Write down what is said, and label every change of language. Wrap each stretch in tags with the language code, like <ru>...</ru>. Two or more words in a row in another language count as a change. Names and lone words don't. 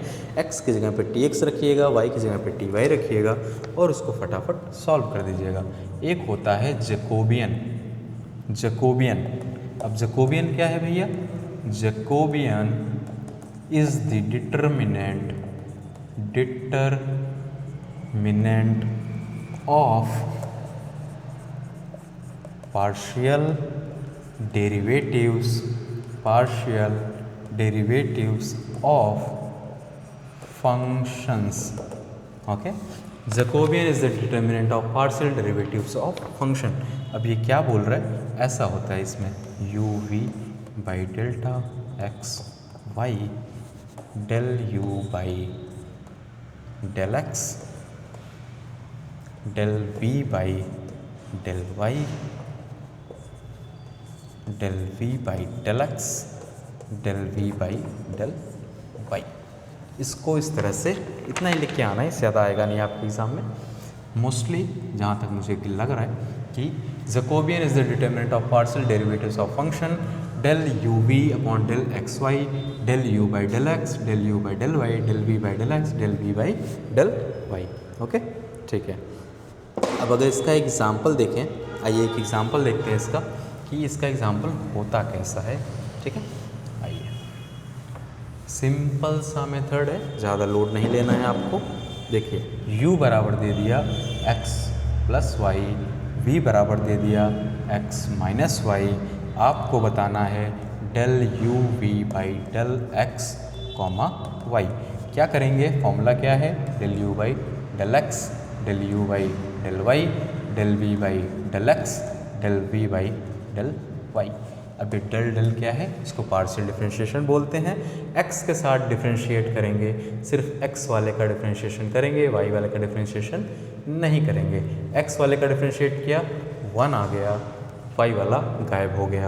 <hi>x की जगह पे tx रखिएगा, y की जगह पे ty रखिएगा और उसको फटाफट सॉल्व कर दीजिएगा। एक होता है जैकोबियन। अब जैकोबियन क्या है भैया?</hi> <en>Jacobian is the determinant of partial derivatives of functions।</en> <hi>ओके,</hi> <en>Jacobian is the determinant of partial derivatives of function.</en> <hi>अब ये क्या बोल रहा है? ऐसा होता है इसमें u(v)(delta x y) del u(del x) del v(del y) del v(del x) del v(del y)। इसको इस तरह से इतना ही लिख के आना है, इससे ज़्यादा आएगा नहीं आपके एग्जाम में। मोस्टली जहाँ तक मुझे लग रहा है कि</hi> <en>Jacobian is the determinant of partial derivatives of function del u(v)(del xy) del u(del x) del u(del y) del v(del x) del v(del y)।</en> <hi>ओके, ठीक है। अब अगर इसका एग्जाम्पल देखें, आइए एक एग्जाम्पल देखते हैं इसका कि इसका एग्जाम्पल होता कैसा है, ठीक है। आइए, सिंपल सा मेथड है, ज़्यादा लोड नहीं लेना है आपको। देखिए u बराबर दे दिया x + y, v बराबर दे दिया x - y। आपको बताना है del u(v)(del x, y। क्या करेंगे? फॉर्मूला क्या है? del u(del x) del u(del y) del v(del x) del v(del y)। अब ये del क्या है? इसको</hi> <en>partial differentiation</en> <hi>बोलते हैं। x के साथ डिफरेंशिएट करेंगे, सिर्फ x वाले का डिफरेंशिएशन करेंगे, y वाले का डिफरेंशिएशन नहीं करेंगे। x वाले का डिफरेंशिएट किया, 1 आ गया, y वाला गायब हो गया।</hi>